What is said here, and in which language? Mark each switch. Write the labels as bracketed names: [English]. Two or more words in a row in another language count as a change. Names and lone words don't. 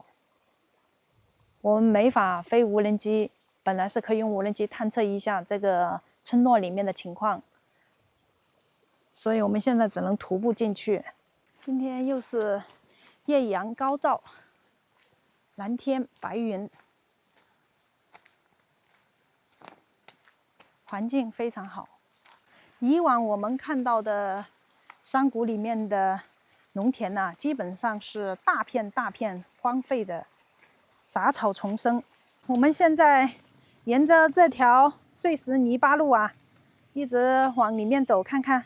[Chinese] 我們沒法飛無人機，本來是可以用無人機探測一下這個村落裡面的情況，所以我們現在只能徒步進去。今天又是豔陽高照，藍天白雲，環境非常好。以往我們看到的山谷裡面的農田呢，基本上是大片大片荒廢的，雜草叢生。我們現在沿着這條碎石泥巴路啊，一直往裡面走看看。